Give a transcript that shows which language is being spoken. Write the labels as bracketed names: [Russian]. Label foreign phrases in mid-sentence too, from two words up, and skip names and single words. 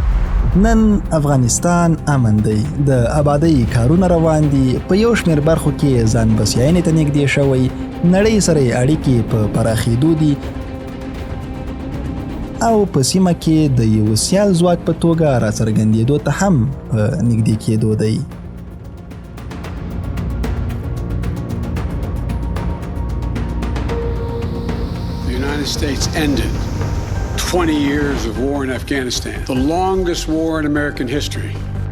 [Pashto] نن افغانستان امن دی، د آبادی کارونه روان دي، په یو شمېر برخو کې ځان بسیاینې ته نږدې شوی، نړۍ سره اړیکې په پراخېدو دي او په سیمه کې د یو سیال ځواک په توګه راڅرګندېدو ته هم په نږدې کېدو دی. [English] The United States ended 20 years of war in Afghanistan, the longest war in American history.